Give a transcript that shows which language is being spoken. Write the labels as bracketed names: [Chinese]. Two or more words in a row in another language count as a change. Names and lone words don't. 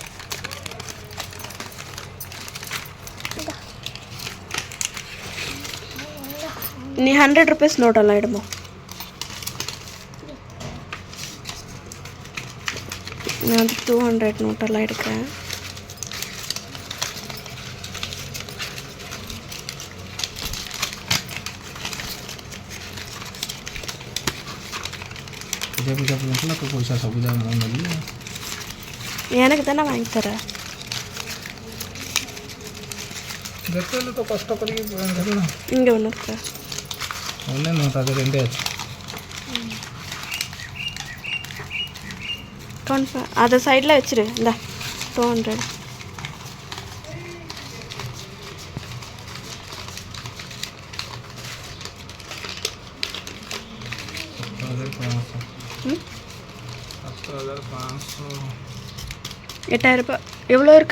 [Tamil] நீ 100 rupees நோட்டெல்லாம் எடுமா. நான் 200 நோட்டெல்லாம் எடுக்கிறேன். [Odia] ପୂଜା କରୁଥିଲା ତୋ ପଇସା ସବୁ ଯାକ ମୁଁ ନେଲି. [Tamil] எனக்கு தானே வாங்கி தர. [Odia] ଯେତେହେଲେ ତ କଷ୍ଟ କରିକି ଧରିଲ. [Tamil] இங்கே ஒன்று இருக்கா? ஒன்றே நோ [Odia] ତା ଦେହରେ ଏମିତି ଅଛି. [Tamil] கவுண்ட் அதை சைடில் வச்சிரு. இந்த 200 8,000 ரூபாய். எவ்வளோ இருக்கு?